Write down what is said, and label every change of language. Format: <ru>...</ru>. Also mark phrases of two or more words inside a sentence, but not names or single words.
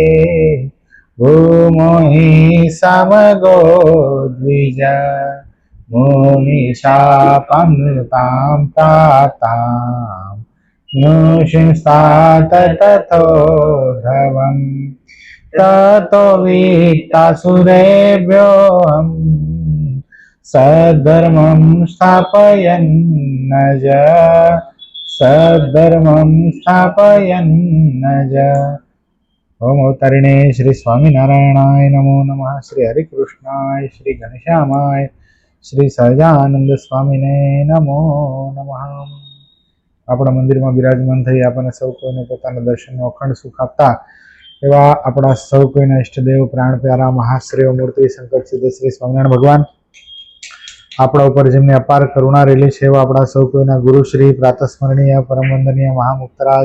<sa>भूमो हि समगो द्विज मुनिशापमृतां प्राप्तां नुषिंस्तात तथोधवम् ततो वित्तासुरेभ्योऽहम् सद्धर्मं स्थापयन्नज सद्धर्मं स्थापयन्नज। ओम अवतारिणे श्री स्वामीनारायणाय नमो नमः। श्री हरिकृष्णाय श्री घनश्यामाय श्री सहजानंद स्वामीने नमो नमः।</sa> <gu>આપણા મંદિરમાં બિરાજમાન થઈ આપણને સૌ કોઈને પોતાના દર્શનનો અખંડ સુખ આપતા એવા આપણા સૌ કોઈના ઈષ્ટદેવ પ્રાણ પ્યારા મહાશ્રેય મૂર્તિ સંકટ સિદ્ધ શ્રી સ્વામિનારાયણ ભગવાન આપણા ઉપર જેમને અપાર કરુણા રેલી છે એવા આપણા સૌ કોઈના ગુરુશ્રી પ્રાતસ્મરણીય પરમ વંદનીય મહામુક્તરાજ</gu>